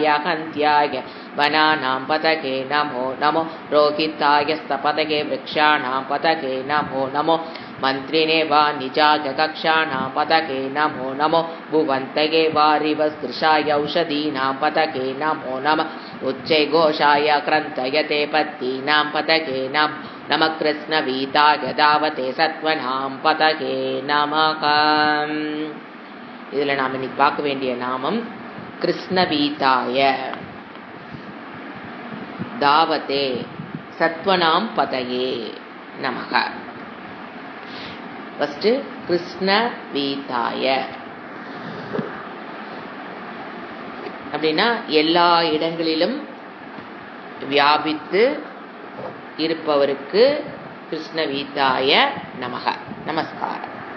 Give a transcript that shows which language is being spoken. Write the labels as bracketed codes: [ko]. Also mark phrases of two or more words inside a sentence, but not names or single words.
[sa] हन्त्याय वनानां पतके नमो नमो रोहिताय स्तपतके वृक्षाणां पतके नमो नमो मन्त्रिणे वाणिजाय कक्षाणां पतके नमो नमो भुवन्तगे वारिवसदृशाय औषधीनां पतके नमो नमः उच्चैघोषाय क्रन्तयते पत्तीनां पतके नमः कृष्णवीताय दावते सत्वनां पतके नमः। [ta] இதில் நாம் இன்னைக்கு பார்க்க வேண்டிய நாமம் [sa] कृष्णवीताय धावते सत्वनां पतये नमः. [ta] ஃபர்ஸ்ட் கிருஷ்ணவீதாய அப்படின்னா எல்லா இடங்களிலும் வியாபித்து இருப்பவருக்கு [sa] कृष्णवीताय नमः [ta] நமஸ்காரம்.